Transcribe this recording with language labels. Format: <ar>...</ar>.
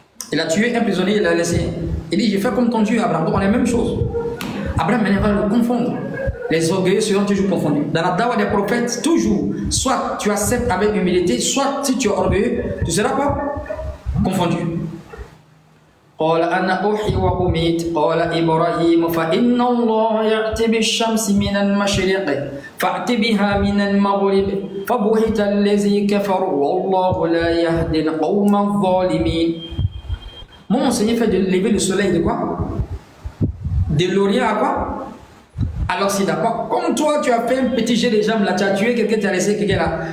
<fr>Il a tué un prisonnier, il l'a laissé. Il dit j'ai fait comme ton Dieu Abraham. Donc on est la même chose. Abraham maintenant va le confondre. Les orgueilleux seront toujours confondus. Dans la dawa des prophètes, toujours, soit tu acceptes avec humilité, soit si tu es orgueilleux, tu seras quoi? Confondu.</fr> <ar>قال أنا أحيي وأميت قال إبراهيم فإن الله يأتي بالشمس من المشرق فأت بها من المغرب فبهت الذي كفر والله لا يهدي القوم الظالمين.</ar> <fr>Mon Seigneur fait de lever le soleil de quoi? De l'Orient à quoi? À l'Occident. Comme toi, tu as fait un petit jet de jambes là, tu as tué quelqu'un, tu as laissé quelqu'un là.</fr>